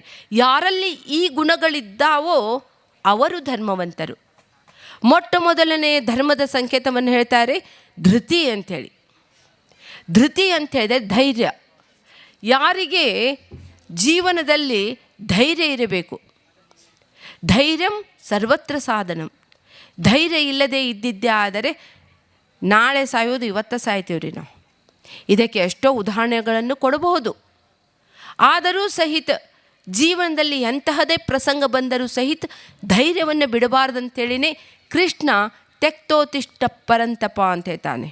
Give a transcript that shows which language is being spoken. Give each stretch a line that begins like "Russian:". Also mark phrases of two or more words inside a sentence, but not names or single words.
Kannada: ಯಾರಲ್ಲಿ ಈ ಗುಣಗಳಿದ್ದಾವೋ ಅವರು ಧರ್ಮವಂತರು. ಮೊಟ್ಟ ಮೊದಲನೇ ಧರ್ಮದ ಸಂಕೇತವನ್ನು ಹೇಳ್ತಾರೆ ಧೃತಿ ಅಂಥೇಳಿ. ಧೃತಿ ಅಂತ ಹೇಳಿದ್ರೆ ಧೈರ್ಯ. ಯಾರಿಗೆ ಜೀವನದಲ್ಲಿ ಧೈರ್ಯ ಇರಬೇಕು.
Sanskrit: ಧೈರ್ಯಂ ಸರ್ವತ್ರ ಸಾಧನಂ.
Kannada: ಧೈರ್ಯ ಇಲ್ಲದೆ ಇದ್ದಿದ್ದೇ ಆದರೆ ನಾಳೆ ಸಾಯೋದು ಇವತ್ತು ಸಾಯ್ತೀವಿ ರೀ ನಾವು. ಇದಕ್ಕೆ ಎಷ್ಟೋ ಉದಾಹರಣೆಗಳನ್ನು ಕೊಡಬಹುದು. ಆದರೂ ಸಹಿತ ಜೀವನದಲ್ಲಿ ಎಂತಹದೇ ಪ್ರಸಂಗ ಬಂದರೂ ಸಹಿತ ಧೈರ್ಯವನ್ನು ಬಿಡಬಾರ್ದಂತೇಳಿನೇ ಕೃಷ್ಣ
Sanskrit: ತೆಕ್ತೋತಿಷ್ಠ ಪರಂತಪ
Kannada: ಅಂತ ಹೇಳ್ತಾನೆ.